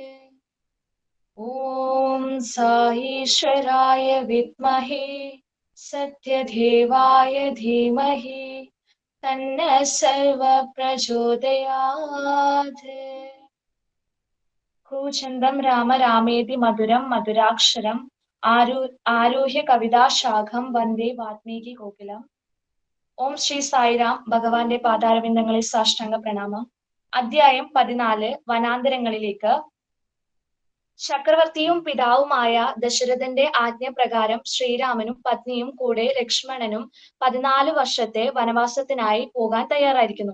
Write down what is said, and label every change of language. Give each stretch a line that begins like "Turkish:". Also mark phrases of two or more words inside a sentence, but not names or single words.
Sanskrit: ॐ साईश्वराय विद्महे सत्यदेवाय धीमहि तन्नः सर्वः प्रचोदयात्। कूचन्दं राम रामेति मधुरं मधुराक्षरम् आरुह्य कविताशाखं वन्दे वाल्मीकि कोकिलम्.
Malayalam: ഓം ശ്രീ സായിരാം. ഭഗവാന്റെ പാതാരവിന്ദങ്ങളിൽ സാഷ്ടാംഗ പ്രണാമം. അധ്യായം 14 വനാന്തരങ്ങളിലേക്ക്. ചക്രവർത്തിയും പിതാവുമായ ദശരഥന്റെ ആജ്ഞപ്രകാരം ശ്രീരാമനും പത്നിയും കൂടെ ലക്ഷ്മണനും 14 വർഷത്തെ വനവാസത്തിനായി പോകാൻ തയ്യാറായിരിക്കുന്നു.